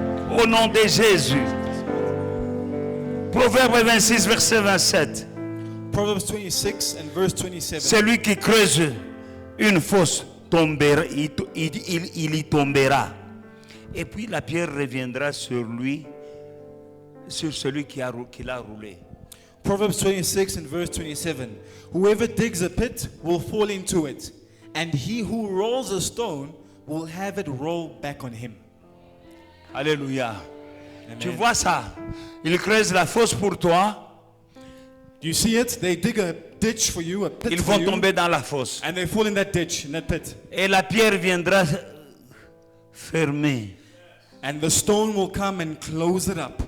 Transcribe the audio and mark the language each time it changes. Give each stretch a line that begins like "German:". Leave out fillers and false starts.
French: Au nom de Jésus. Proverbe 26, verset 27.
English: Proverbs 26 and verse 27.
French: Celui qui creuse une fosse tombera, il y tombera. Et puis la pierre reviendra sur lui, sur celui qui l'a roulé.
English: Proverbs 26 and verse 27. Whoever digs a pit will fall into it, and he who rolls a stone will have it roll back on him. Alléluia. Amen.
French: Tu vois ça? Il creuse la fosse pour toi.
English: Do you see it? They dig a ditch for you, a pit
French: Ils
English: for
French: vont
English: you,
French: tomber dans la fosse.
English: and they fall in that ditch, in that pit.
French: Et la pierre viendra fermer
English: And the stone will come and close it up